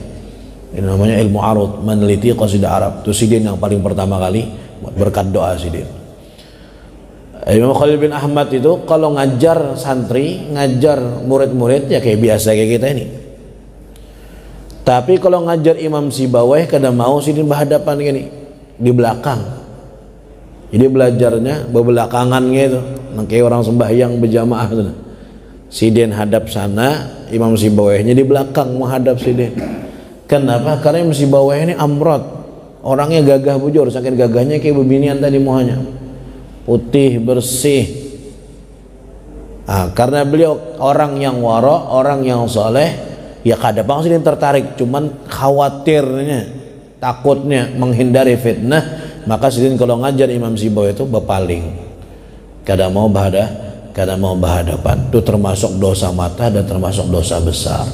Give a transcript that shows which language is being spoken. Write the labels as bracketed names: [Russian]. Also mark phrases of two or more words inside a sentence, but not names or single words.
[Indonesian] Ini namanya ilmu arud, meneliti qasidah Arab. Itu sidin yang paling pertama kali berkat doa sidin. Imam Khalil bin Ahmad itu kalau ngajar santri, ngajar murid-murid ya kayak biasa kayak kita ini. Tapi kalau ngajar Imam Sibawayh kadang mau sidin berhadapan gini di belakang. Jadi belajarnya berbelakangan gitu. Kayak orang sembahyang berjamaah gitu. Sidin hadap sana, Imam Sibawayhnya di belakang menghadap sidin. Kenapa? Karena Imam Sibawayh ini amrot, orangnya gagah bujur, saking gagahnya kayak bebinian tadi muhanya, putih bersih. Nah, karena beliau orang yang wara, orang yang soleh, ya kadang sidin tertarik, cuman khawatirnya takutnya menghindari fitnah, maka sidin kalau ngajar Imam Sibawi itu bepaling, kada mau berhadapan. Itu termasuk dosa mata dan termasuk dosa besar.